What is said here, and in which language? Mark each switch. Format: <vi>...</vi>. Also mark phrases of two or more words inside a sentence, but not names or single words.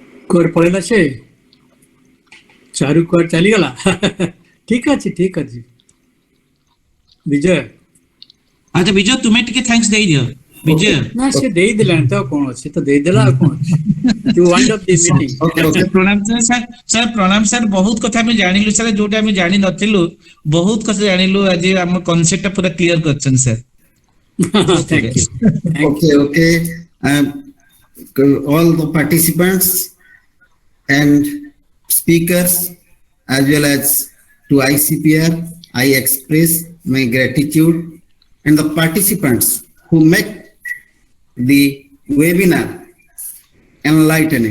<or>କୁଆଡେ ପଳେଇଲା ସେ ଚାରୁ କୁଆଡେ ଚାଲିଗଲା ଠିକ ଅଛି ବିଜୟ ଆଚ୍ଛା ବିଜୟ ତୁମେ ଟିକେ ଥ୍ୟାଙ୍କ୍ସ ଦେଇଦିଅ ବିଜୟ। ନା ସେ ଦେଇଦେଲାଣି ତ ଆଉ କଣ ଅଛି ତ ଦେଇଦେଲା ଆଉ କଣ ଅଛି</or> <en>you wind up the meeting Okay, okay.</en> <or>ପ୍ରଣାମ ସାର୍ ସାର୍ ପ୍ରଣାମ ସାର୍ ବହୁତ କଥା ଆମେ ଜାଣିଲୁ ସାର୍ ଯୋଉଟା ଆମେ ଜାଣି ନଥିଲୁ ବହୁତ କଥା ଜାଣିଲୁ ଆଜି ଆମ କନସେପ୍ଟ ଟା ପୁରା କ୍ଲିୟର କରିଛନ୍ତି ସାର୍।</or> <en>thank you Okay, okay. All the participants and speakers as well as to ICPR, I express my gratitude, and the participants who make the webinar enlightening.</en>